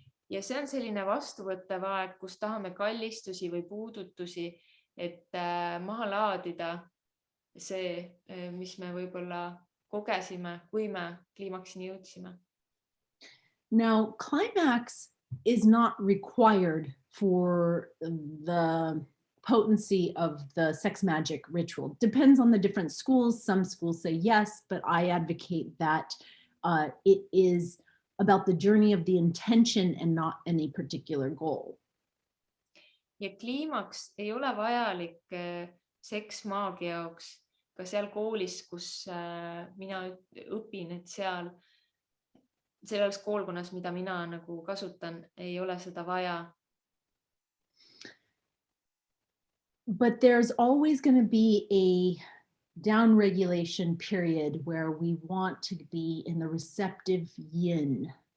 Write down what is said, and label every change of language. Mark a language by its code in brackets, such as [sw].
[et] Ja see on selline vastuvõttev aeg, kus tahame kallistusi või puudutusi, et maha laadida see, mis me võib-olla kogesime, kui me kliimaksini jõudsime. [en] Now, climax is not required for the potency of the sex magic ritual. Depends on the different schools. Some schools say yes, but I advocate that it is about the journey of the intention and not any particular goal. [et] Ja kliimaks ei ole vajalik seksmaagia jaoks, ka seal koolis, kus mina õpin, et selles koolkonnas, mida mina nagu kasutan, ei ole seda vaja. [en] But there's always going to be a down regulation period where we want to be in the receptive yin.